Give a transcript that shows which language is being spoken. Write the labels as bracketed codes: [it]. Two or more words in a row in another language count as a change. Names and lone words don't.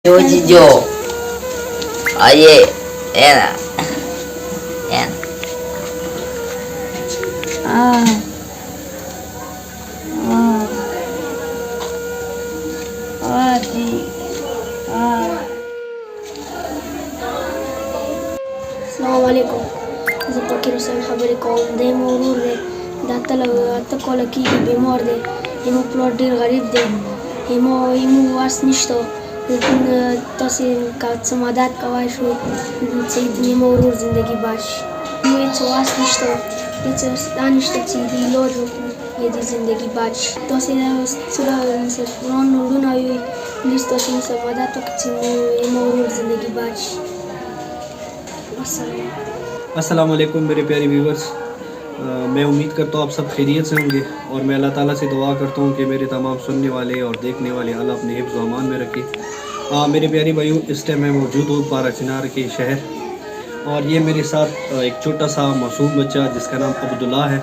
[ar] Yo, oye, era, era. Ah, ah, ah, जी, ah. السلام عليكم. [ps] زه فقیر حسین خبرې کوم. دی مو ورور دی. دا اته کاله کېږي بیمار دی. زموږ پلار ډېر غریب دی. زموږ وس نشته. تاسې که څه مدد کولی شئ چې زموږ ورور زندگی بچ شي. زموږ هېڅ وس نشته، هېڅ شته نشته چې د علاج وکړو یا د زندگی بچ شي. تاسې قرآن وروڼه یئ، پلیز تاسې موږ سره مدد وکړئ چې زموږ ورور زندگی بچ شي. [ar] السلام السلام علیکم [ur] میرے پیارے ویورز. میں امید کرتا ہوں آپ سب خیریت سے ہوں گے اور میں اللہ تعالیٰ سے دعا کرتا ہوں کہ میرے تمام سننے والے اور دیکھنے والے اللہ اپنے حفظ و امان میں رکھے. میرے پیارے بھائیوں، اس ٹائم میں موجود ہوں پارا چنار کے شہر، اور یہ میرے ساتھ ایک چھوٹا سا معصوم بچہ جس کا نام عبداللہ ہے.